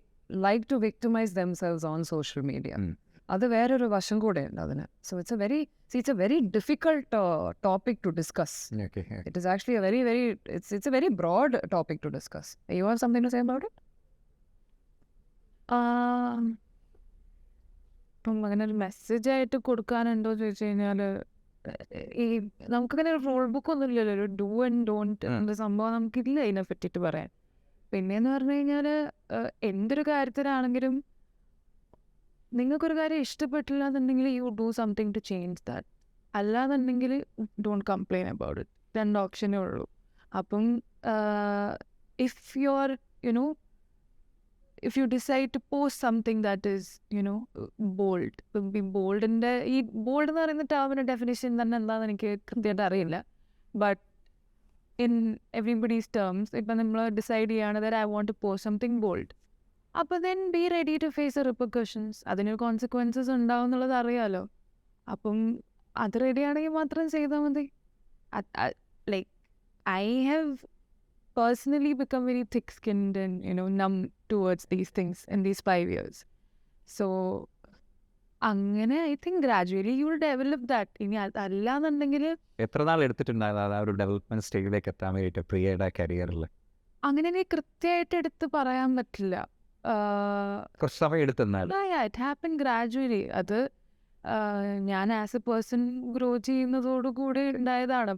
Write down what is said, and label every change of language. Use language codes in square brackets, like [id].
[en] like to victimize themselves on social media. [ml] അത് വേറൊരു വശം കൂടെയുണ്ട് അതിന്. [en] So it's a very difficult topic to discuss. It is actually a very it's a very broad topic to discuss. You have something to say about it? [ml] ഇപ്പം അങ്ങനെ ഒരു message ആയിട്ട് കൊടുക്കാനുണ്ടോ ചോദിച്ചു കഴിഞ്ഞാൽ ഈ നമുക്കങ്ങനെ ഒരു റൂൾ ബുക്ക് ഒന്നും ഇല്ലല്ലോ, ഒരു ഡു ആൻഡ് ഡോണ്ട് എന്ന സംഭവം നമുക്കില്ല അതിനെ പറ്റിയിട്ട് പറയാൻ. പിന്നെയെന്ന് പറഞ്ഞു കഴിഞ്ഞാൽ എന്തൊരു കാര്യത്തിനാണെങ്കിലും നിങ്ങൾക്കൊരു കാര്യം ഇഷ്ടപ്പെട്ടില്ല എന്നുണ്ടെങ്കിൽ [en] You do something to change that. [ml] അല്ലാന്നുണ്ടെങ്കിൽ [en] Don't complain about it. [ml] 2 ഓപ്ഷനേ ഉള്ളൂ. [en] അപ്പം if you are you know if you decide to post something that is, bold, be bold-ന്റെ [ml] ഈ ബോൾഡ് എന്ന് പറയുന്ന ടേമിൻ്റെ ഡെഫിനേഷൻ തന്നെ എന്താണെന്ന് എനിക്ക് കൃത്യമായിട്ട് അറിയില്ല. [en] but in everybody's terms [ml] ഇപ്പം നമ്മൾ ഡിസൈഡ് ചെയ്യുകയാണ് [en] That I want to post something bold, അപ്പോൾ then be ready to face the repercussions. [ml] അതിനൊരു കോൺസിക്വൻസസ് ഉണ്ടാവും എന്നുള്ളത് അറിയാമല്ലോ. അപ്പം അത് റെഡിയാണെങ്കിൽ മാത്രം ചെയ്താൽ മതി. [en] Like I have personally become very thick-skinned and numb towards these things in these 5 years. So അങ്ങനെ I think gradually you will develop that. [ml] ഇനി അല്ലാന്നുണ്ടെങ്കിൽ എത്ര നാൾ എടുത്തിട്ടുണ്ടായിരുന്നു ആ ഒരു ഡെവലപ്മെന്റ് സ്റ്റേജിലേക്ക് എത്താൻ വേണ്ടിയിട്ട് പ്രിയയുടെ കരിയറിൽ? അങ്ങനെ എനിക്ക് കൃത്യമായിട്ട് എടുത്ത് പറയാൻ പറ്റില്ല. കുറച്ച് സമയം എടുത്തെന്നാൽ [en] It happen gradually. [ml] അത് ഞാൻ ആസ് എ പേഴ്സൺ ഗ്രോ ചെയ്യുന്നതോടുകൂടി ഉണ്ടായതാണ്.